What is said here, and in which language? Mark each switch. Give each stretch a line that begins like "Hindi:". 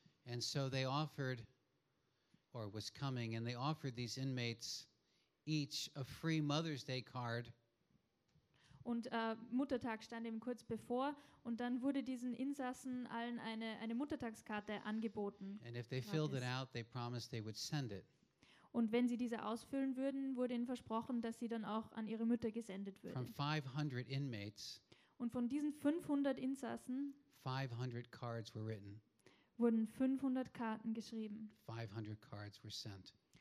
English: And so they offered, or was coming, and they offered these inmates each a free Mother's Day card.
German: Und Muttertag stand eben kurz bevor und dann wurde diesen Insassen allen eine Muttertagskarte angeboten.
English: And if they filled it out, they promised they would send it.
German: Und wenn sie diese ausfüllen würden, wurde ihnen versprochen, dass sie dann auch an ihre Mütter gesendet würden.
English: From 500 inmates,
German: und von diesen 500 Insassen
English: 500 cards were written.
German: Wurden 500 Karten geschrieben.
English: 500 cards were sent.